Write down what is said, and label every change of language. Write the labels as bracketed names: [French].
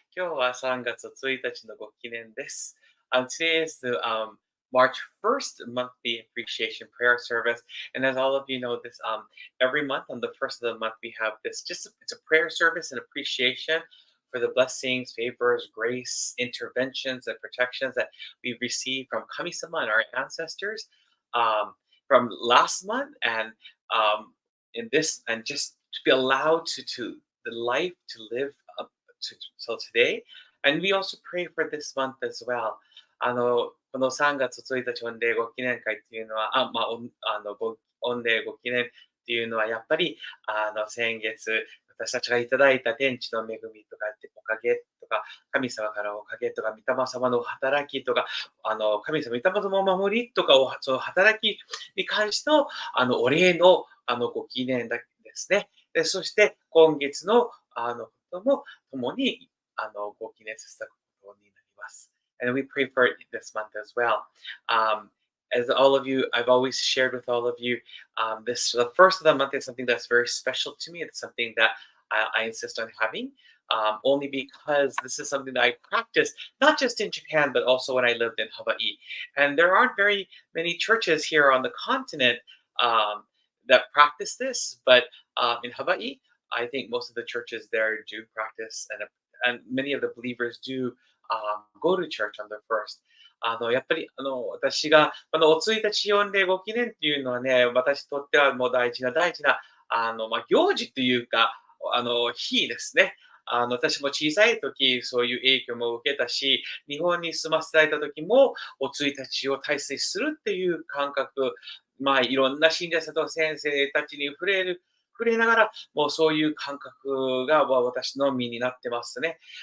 [Japanese] 今日は3月1日のご記念です。 [English] Today is the March 1st monthly appreciation prayer service. And as all of you know, this every month on the first of the month, we have this it's a prayer service and appreciation for the blessings, favors, grace, interventions, and protections that we've received from Kami-sama and our ancestors from last month in this, and just to be allowed to the life to live up till today. And we also pray for this month as well. [Japanese] この3月1日御礼ご記念会っていうのは、御礼ご記念っていうのは、やっぱり、先月、私たちがいただいた天地の恵みとか、おかげとか、神様からおかげとか、御霊様の働きとか、神様、御霊様のお守りとか、その働きに関しての、お礼の、ご記念ですね。でそして、今月の、ことも共に、ご記念させたことになります。 [English] And we pray for it this month as well. As all of you, I've always shared with all of you, the first of the month is something that's very special to me. It's something that I insist on having, only because this is something that I practiced, not just in Japan, but also when I lived in Hawaii. And there aren't very many churches here on the continent that practice this, but in Hawaii, I think most of the churches there do practice, and many of the believers do go to church on the first. [Japanese] やっぱり私がこのお1日御礼ご記念っていうのはね、私にとってはもう大事な行事というか日ですね。私も小さい時、そういう影響も受けたし、日本に住ませられた時も、お1日を大切にするっていう感覚、いろんな信者さんと先生たちに触れながら、もうそういう感覚が、私の身になってますね。